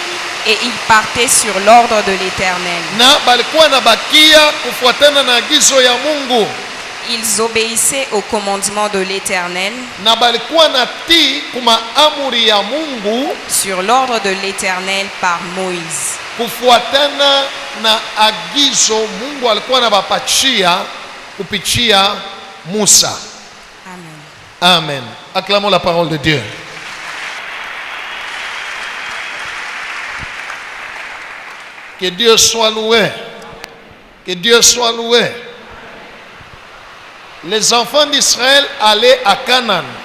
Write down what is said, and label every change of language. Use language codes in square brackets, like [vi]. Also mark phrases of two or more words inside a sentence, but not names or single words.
[fr] et ils partaient sur l'ordre de l'Éternel. [sw] na balikuwa na bakia kufuatana na agizo ya Mungu, [fr] Ils obéissaient au commandement de l'Éternel [sw] na balikuwa na tii kuma amuri ya Mungu [fr] sur l'ordre de l'Éternel par Moïse. [sw] kufuatana na agizo Mungu alikuwa na bapachia kupitia Musa. [fr] Amen. Amen. Acclamons la parole de Dieu. Que Dieu soit loué. Que Dieu soit loué. Les enfants d'Israël allaient à Canaan.